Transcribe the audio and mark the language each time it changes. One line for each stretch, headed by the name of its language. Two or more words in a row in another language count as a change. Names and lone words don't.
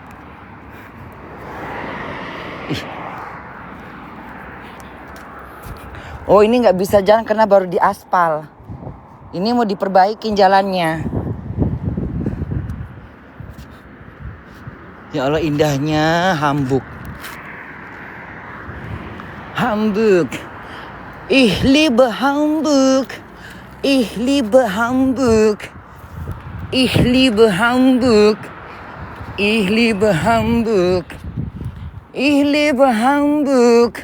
Indonesian: Oh, ini nggak bisa jalan karena baru diaspal. Ini mau diperbaikin jalannya. Ya Allah, indahnya Hamburg.
German: Hamburg. Ich liebe Hamburg. Ich liebe Hamburg. Ich liebe Hamburg. Ich liebe Hamburg. Ich liebe Hamburg.